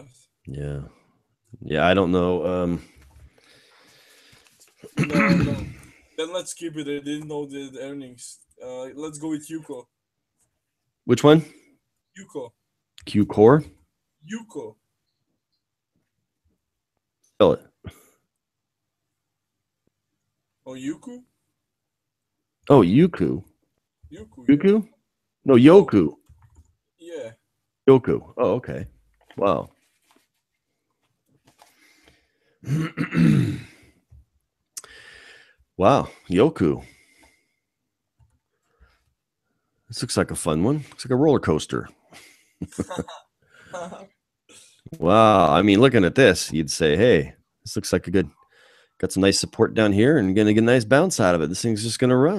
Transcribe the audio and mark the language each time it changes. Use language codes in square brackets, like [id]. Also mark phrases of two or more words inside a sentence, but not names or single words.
[en] Yeah. Yeah, I don't know. No, no. Then let's keep it. I didn't know the earnings. Let's go with Yuko. Which one? Yuko. Q Core? Yuko. Spell it. Oh, Yuku? Oh, Yuku. Yuku. Yuku? No, Yoku. Yeah. Yoku. Oh, okay. Wow. Wow, Yoku. This looks like a fun one. Looks like a roller coaster. Wow. I mean, looking at this, you'd say, hey, this looks like a good, got some nice support down here and gonna get a nice bounce out of it. This thing's just gonna run.